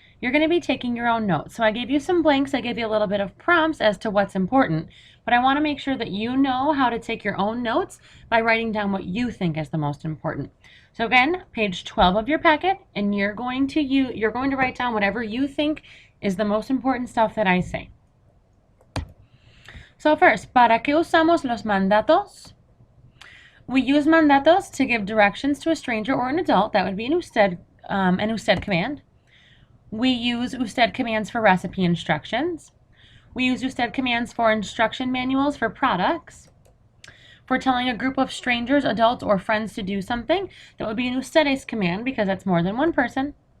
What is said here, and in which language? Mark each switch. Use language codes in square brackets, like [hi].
[en] You're going to be taking your own notes. So I gave you some blanks, I gave you a little bit of prompts as to what's important, but I want to make sure that you know how to take your own notes by writing down what you think is the most important. So again, page 12 of your packet, and you're going to write down whatever you think is the most important stuff that I say. So first, [es] ¿para qué usamos los mandatos? [en] We use mandatos to give directions to a stranger or an adult. That would be an usted command. We use usted commands for recipe instructions. We use usted commands for instruction manuals for products. For telling a group of strangers, adults, or friends to do something, that would be an ustedes command because that's more than one person.